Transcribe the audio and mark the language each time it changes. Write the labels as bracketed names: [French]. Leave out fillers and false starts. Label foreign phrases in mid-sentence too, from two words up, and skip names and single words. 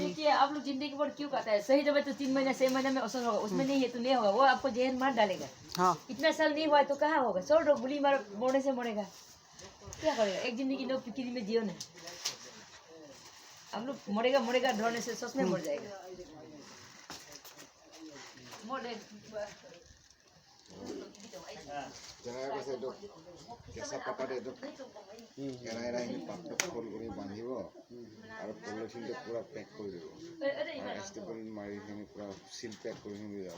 [Hindi] देखिए आप लोग जिंदगी भर क्यों खाता है? सही दवाई तो 3 महीने 6 महीने में असर होगा, उसमें नहीं है तो नहीं होगा, वो आपको जहर मार डालेगा। हाँ। इतना साल नहीं हुआ है तो कहाँ होगा? 100 लोग गोली मार मोड़ने से मरेगा, क्या करेगा? एक जिंदगी लोग फिक्री में जियो ना। हम लोग मरेगा डरने से सच में मर जाएगा। [Assamese] যেনেকৈ কৈছে এইটো কেঁচা পাতাত এইটো এৰাই এৰাই পাতটো ফুল কৰি বান্ধিব আৰু পলিথিনটো পূৰা পেক কৰি দিব আৰু এষ্টিপল মাৰি কিনি পূৰা [English] seal pack [Assamese] কৰি কিনি যাব।